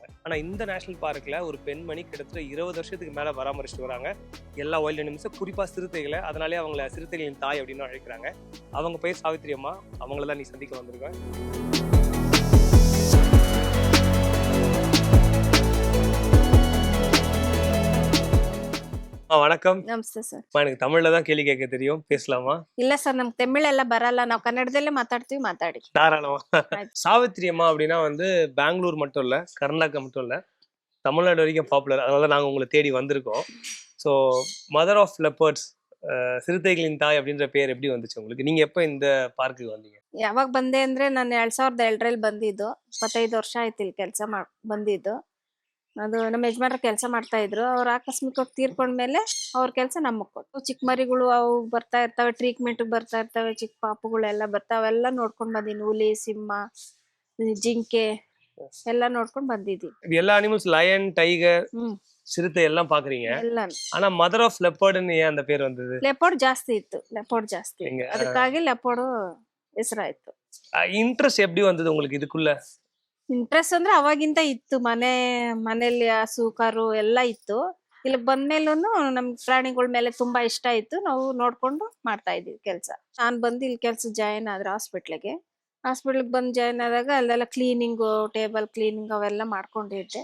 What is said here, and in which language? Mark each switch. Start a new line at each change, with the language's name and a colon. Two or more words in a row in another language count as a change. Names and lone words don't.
Tamil: ஆனால் இந்த
English: national park
Tamil: ஒரு பெண்மணி கிட்டத்தட்ட 20 வருஷத்துக்கு மேலே பராமரிச்சுட்டு வராங்க எல்லா
English: wild animals,
Tamil: குறிப்பாக சிறுத்தைகளை. அதனாலே அவங்கள சிறுத்தைகளின் தாய் அப்படின்னு அழைக்கிறாங்க. அவங்க பேர் சாவித்ரி அம்மா. அவங்கள தான் நீ சந்திக்க வந்திருக்கேன். வணக்கம்.
Kannada: ನಮಸ್ತೆ ಸರ್.
Tamil: எனக்கு தமிழ்ல தான் கேள்வி கேட்க தெரியும், பேசலாமா?
Kannada: ಇಲ್ಲ ಸರ್, ನಮ್ಗೆ ತಮಿಳೆಲ್ಲ ಬರಲ್ಲ, ನಾವು ಕನ್ನಡದಲ್ಲೇ ಮಾತಾಡ್ತೀವಿ, ಮಾತಾಡಿ.
Tamil: தாராளமா. சாவித்ரி அம்மா அப்படின்னா வந்து பெங்களூர் மட்டும் இல்ல, கர்நாடகா மட்டும் இல்ல, தமிழ்நாடு வரைக்கும் பாப்புலர். அதனால நாங்க உங்களை தேடி வந்திருக்கோம்.
English: so mother of leopards,
Tamil: சிறுத்தைகளின் தாய் அப்படின்ற பேர் எப்படி வந்துச்சு உங்களுக்கு? நீங்க எப்ப இந்த பார்க்குக்கு வந்தீங்க?
Kannada: ಯಾವಾಗ ಬಂದೆ ಅಂದ್ರೆ ನಾನು 2002ರಲ್ಲಿ ಬಂದಿದ್ದು. 25 ವರ್ಷ ಆಯ್ತು ಇಲ್ಲಿ ಕೆಲಸ ಬಂದಿದ್ದು. ಅದು ನಮ್ಮ ಯಜಮಾನ್ರ ಕೆಲಸ ಮಾಡ್ತಾ ಇದ್ರು. ಅವ್ರು ಆಕಸ್ಮಿಕವಾಗಿ ತೀರ್ಕೊಂಡ್ಮೇಲೆ ಅವ್ರ ಕೆಲಸ ನಮಗ್ ಕೊಟ್ಟು, ಚಿಕ್ಕ ಮರಿಗಳು ಅವು ಬರ್ತಾ ಇರ್ತವೆ, ಟ್ರೀಟ್ಮೆಂಟ್ ಬರ್ತಾ ಇರ್ತವೆ, ಚಿಕ್ಕ ಪಾಪುಗಳೆಲ್ಲ ಬರ್ತಾವೆ, ಅವೆಲ್ಲ ನೋಡ್ಕೊಂಡ್ ಬಂದಿನಿ. ಹುಲಿ, ಸಿಂಹ, ಜಿಂಕೆ ಎಲ್ಲ ನೋಡ್ಕೊಂಡ್ ಬಂದಿದ್ವಿ.
Tamil: எல்லா
English: animals, lion, tiger,
Tamil: சிறுத்தை எல்லாம் பாக்குறீங்க. ஆனா
English: mother of leopard
Tamil: ஏன் அந்த பேர் வந்தது?
Kannada: ಲೆಪೋರ್ಡ್ ಜಾಸ್ತಿ ಇತ್ತು, ಲೆಪೋರ್ಡ್ ಜಾಸ್ತಿ, ಅದಕ್ಕಾಗಿ ಲೆಪೋರ್ಡ್ ಹೆಸರಾಯ್ತು.
Tamil: ಇಂಟ್ರೆಸ್ಟ್ எப்படி வந்தது உங்களுக்கு இதுக்குள்ள?
Kannada: ಇಂಟ್ರೆಸ್ಟ್ ಅಂದ್ರೆ ಅವಾಗಿಂದ ಇತ್ತು. ಮನೇಲಿ ಹಸು ಕರು ಎಲ್ಲ ಇತ್ತು. ಇಲ್ಲಿ ಬಂದ್ಮೇಲೂ ನಮ್ಗೆ ಪ್ರಾಣಿಗಳ ಮೇಲೆ ತುಂಬಾ ಇಷ್ಟ ಇತ್ತು. ನಾವು ನೋಡ್ಕೊಂಡು ಮಾಡ್ತಾ ಇದೀವಿ ಕೆಲಸ. ನಾನ್ ಬಂದು ಇಲ್ಲಿ ಕೆಲಸ ಜಾಯಿನ್ ಆದ್ರೆ ಹಾಸ್ಪಿಟ್ಲಿಗೆ ಬಂದು ಜಾಯಿನ್ ಆದಾಗ ಅಲ್ಲೆಲ್ಲ ಕ್ಲೀನಿಂಗು,
English: table cleaning
Kannada: ಅವೆಲ್ಲ ಮಾಡ್ಕೊಂಡಿದ್ದೆ.